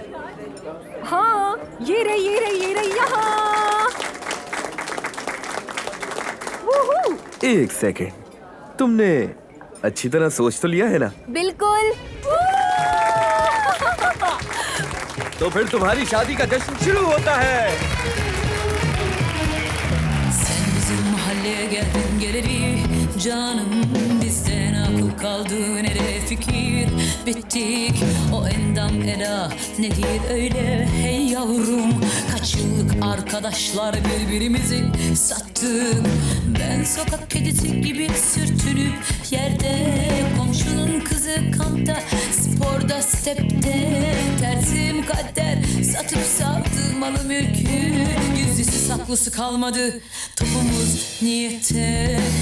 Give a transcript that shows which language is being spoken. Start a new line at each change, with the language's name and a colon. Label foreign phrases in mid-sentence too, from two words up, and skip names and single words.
Hindi: हाँ, ये रही यहाँ। वूहू। एक सेकेंड, तुमने अच्छी तरह सोच तो लिया है ना? बिल्कुल। तो फिर तुम्हारी शादी का जश्न शुरू होता है।
Turkish: Sen bizim mahalleye geldin geleli canım, bizden akıl kaldı nereye fikir bittik, o endam eda nedir öyle hey yavrum, kaç yıllık arkadaşlar birbirimizi sattık, ben sokak kedisi gibi sürtünüp yerde, komşunun kızı kampta sporda stepte, tersim kader satıp sattım malı mülkü, gizlisi saklısı kalmadı topumuz niyete.